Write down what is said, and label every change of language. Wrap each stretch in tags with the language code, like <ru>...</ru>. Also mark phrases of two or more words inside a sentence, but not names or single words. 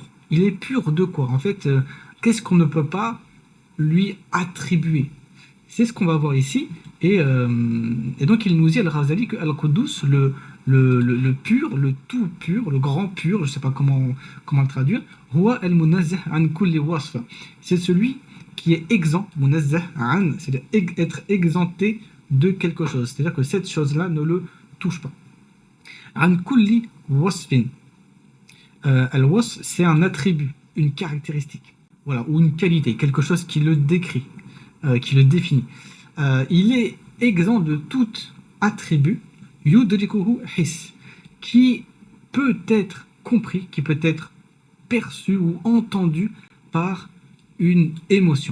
<fr>Il est pur de quoi? En fait, qu'est-ce qu'on ne peut pas lui attribuer? C'est ce qu'on va voir ici. Et donc, il nous dit, Al-Ghazali, que Al-Quddus, le pur, le tout pur, le grand pur, je ne sais pas comment le traduire,</fr> <ar>هو المنزه عن كل وصف.</ar> <fr>C'est celui qui est exempt,</fr> <ar>منزه عن,</ar> <fr>c'est être exempté de quelque chose. C'est-à-dire que cette chose-là ne le touche pas.</fr> <ar>عن كل وصفٍ.</ar> <fr>Al-wasf, c'est un attribut, une caractéristique, voilà, ou une qualité, quelque chose qui le décrit, qui le définit. Il est exempt de tout attribut,</fr> <ar>يدركه حس,</ar> <fr>qui peut être compris, qui peut être perçu ou entendu par une émotion.</fr>